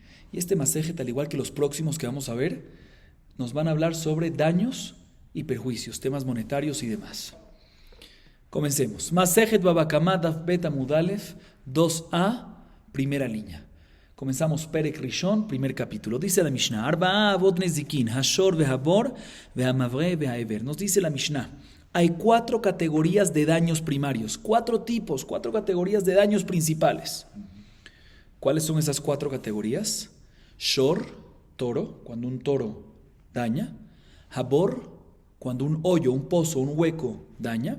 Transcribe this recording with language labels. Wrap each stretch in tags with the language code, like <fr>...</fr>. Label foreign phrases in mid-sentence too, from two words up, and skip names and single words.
<es>Y este Masejet, al igual que los próximos que vamos a ver, nos van a hablar sobre daños y perjuicios, temas monetarios y demás. Comencemos. Masejet Baba Kamá</es> <he>דף ב עמוד א</he> <es>2a, primera línea. Comenzamos</es> <he>פרק ראשון,</he> <es>primer capítulo. Dice la Mishnah:</es> <he>ארבעה אבות נזיקין השור והבור והמבעה וההבער.</he> <es>Nos dice la Mishnah: hay 4 categorías de daños primarios, 4 tipos, 4 categorías de daños principales. ¿Cuáles son esas 4 categorías? Shor, toro, cuando un toro daña. Habor, cuando un hoyo, un pozo, un hueco daña.</es>